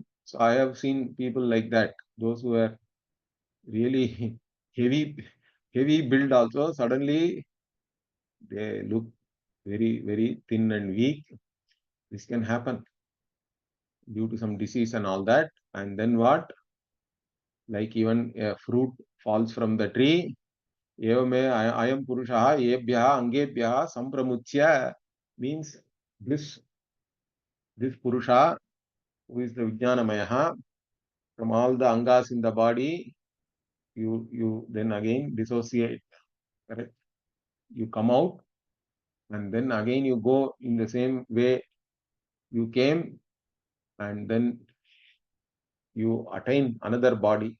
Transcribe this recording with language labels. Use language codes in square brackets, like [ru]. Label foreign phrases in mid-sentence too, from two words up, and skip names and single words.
[en] So I have seen people like that, those who are really heavy heavy build also, suddenly they look very, very thin and weak. This can happen due to some disease and all that. And then what? Like even a fruit falls from the tree. [sa] Evame ayam purushaha ebhyaha angebhyaha sampramuchya [en] means this Purusha, who is the Vijnanamayaha, from all the angas in the body, you then again dissociate, correct? You come out and then again you go in the same way you came, and then you attain another body.